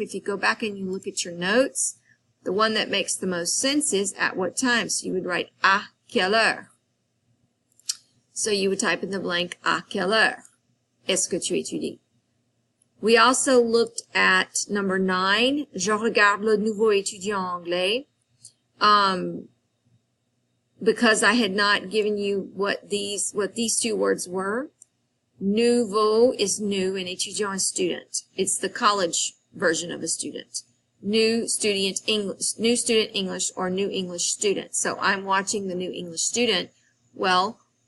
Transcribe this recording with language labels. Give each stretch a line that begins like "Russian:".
English: If you go back and you look at your notes, the one that makes the most sense is at what time. So you would write à quelle heure. So you would type in the blank
French: à quelle heure est-ce que tu étudies?
English: We also looked at number 9.
French: Je regarde le nouveau étudiant anglais.
English: Because I had not given you what these 2 words were. Nouveau is new and étudiant is student. It's the college version of a student. New student English, or new English student. So I'm watching the new English student. Well,